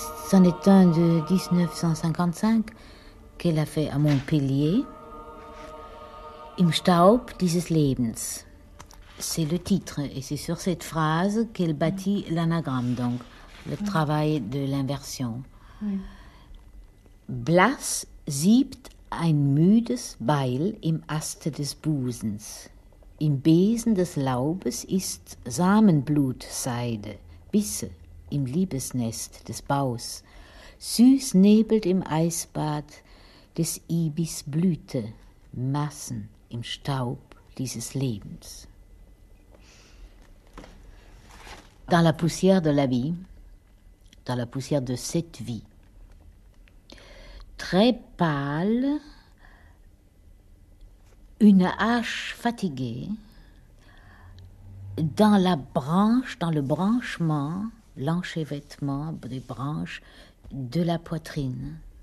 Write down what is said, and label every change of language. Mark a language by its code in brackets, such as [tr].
[fr] C'en est un de 1955 qu'elle a fait à Montpellier. [de] Im Staub dieses Lebens. [fr] C'est le titre, et c'est sur cette phrase qu'elle bâtit l'anagramme, donc le travail de l'inversion. [de] Blass siebt ein müdes Beil im Aste des Busens. Im Besen des Laubes ist Samenblutseide, Bisse im Liebesnest des Baus. Süß nebelt im Eisbad des Ibis Blüte, Massen im Staub dieses Lebens. [fr] Dans la poussière de la vie, dans la poussière de cette vie, très pâle, une hache fatiguée, dans le branchement, l'enchevêtrement des branches de la poitrine,